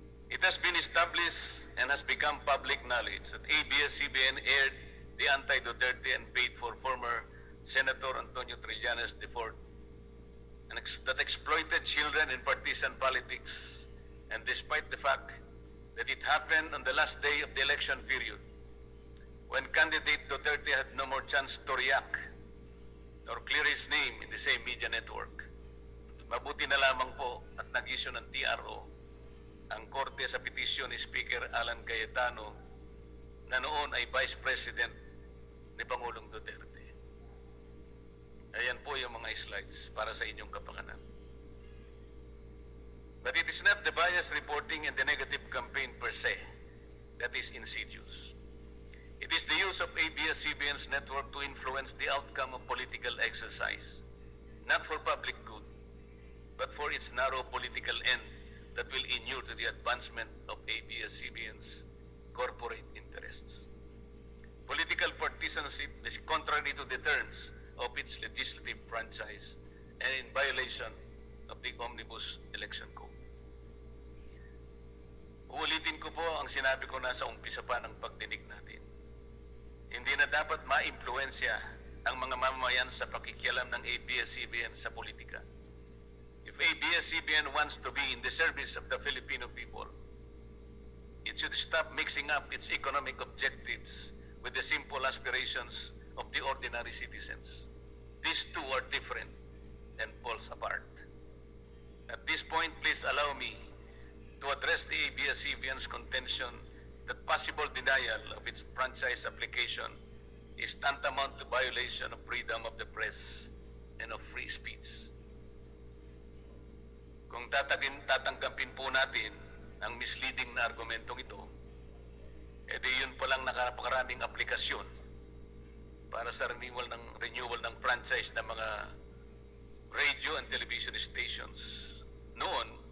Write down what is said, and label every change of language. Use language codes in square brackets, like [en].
[en] It has been established and has become public knowledge that ABS-CBN aired the anti-Duterte and paid for former Senator Antonio Trillanes IV that exploited children in partisan politics, and despite the fact that it happened on the last day of the election period, when candidate Duterte had no more chance to react or clear his name in the same media network. [tl] Mabuti na lamang po at nag-issue ng TRO ang korte sa petisyon ni Speaker Alan Cayetano na noon ay Vice President ni Pangulong Duterte. Ayan po yung mga slides para sa inyong kapakanan. [en] But it is not the bias reporting and the negative campaign per se that is insidious. It is the use of ABS-CBN's network to influence the outcome of political exercise, not for public good, but for its narrow political end that will inure to the advancement of ABS-CBN's corporate interests. Political partisanship is contrary to the terms of its legislative franchise and in violation of the Omnibus Election Code. [tl] Uulitin ko po ang sinabi ko na sa umpisa pa ng pagdinig natin. Hindi na dapat ma-impluensya ang mga mamamayan sa pakikialam ng ABS-CBN sa politika. [en] If ABS-CBN wants to be in the service of the Filipino people, it should stop mixing up its economic objectives with the simple aspirations of the ordinary citizens. These two are different and poles apart. At this point, please allow me to address the ABS-CBN's contention that possible denial of its franchise application is tantamount to violation of freedom of the press and of free speech. [tl] Kung tatanggapin po natin ang misleading na argumentong ito, edi yun po lang napakaraming aplikasyon para sa renewal ng franchise ng mga [en] radio and television stations [tl] noon